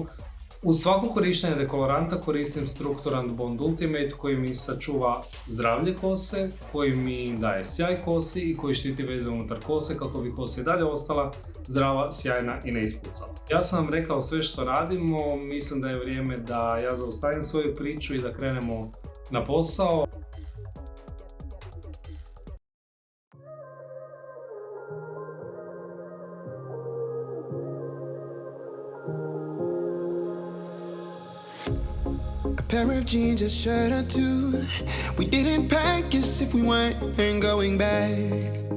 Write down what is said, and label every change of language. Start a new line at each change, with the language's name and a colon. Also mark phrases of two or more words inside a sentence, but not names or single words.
Croatian: Uz svako korištenje dekoloranta koristim Strukturant Bond Ultimate koji mi sačuva zdravlje kose, koji mi daje sjaj kosi i koji štiti veze unutar kose kako bi kosa i dalje ostala zdrava, sjajna i ne ispucala. Ja sam vam rekao sve što radimo, mislim da je vrijeme da ja zaustavim svoju priču i da krenemo na posao.
English: Pair of jeans, a shirt or two. We didn't pack as if we weren't going back.